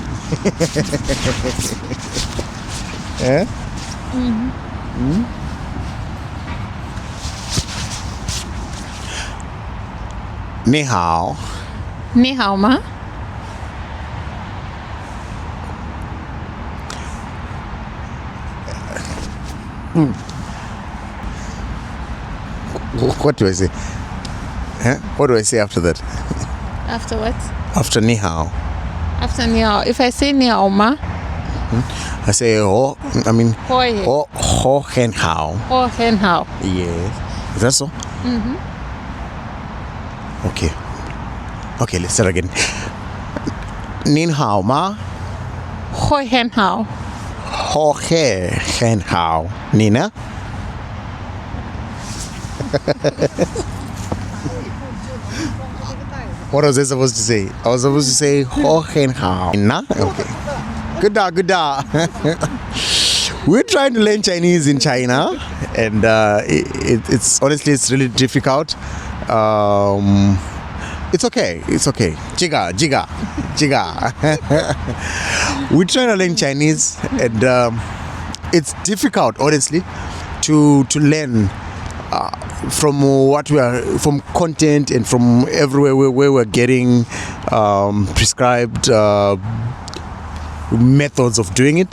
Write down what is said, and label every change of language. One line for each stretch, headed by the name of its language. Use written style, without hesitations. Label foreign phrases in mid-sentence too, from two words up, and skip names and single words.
English: Eh?
Chinese: 你好. 你好吗?
English: What do I say? What do I say after that? After what? After
Chinese: 你好.
English: After
Chinese: 你好.
English: If I say
Chinese: 你好吗,
English: I say ho. I mean hoi.
Chinese: 好很好. 好很好.
English: Yes. Is that so? Okay. Okay, let's start again.
Chinese: 您好吗. 好很好. 好很很好.
English: Nina? What was I supposed to say? I was supposed to say
Chinese: 好很好.
English: Nina? Okay. Good da, good da. We're trying to learn Chinese in China, and it's honestly it's really difficult. It's okay. It's okay. Jiga, jiga, jiga. We're trying to learn Chinese, and it's difficult, honestly, to learn from what we are, from content and from everywhere where we're getting prescribed methods of doing it.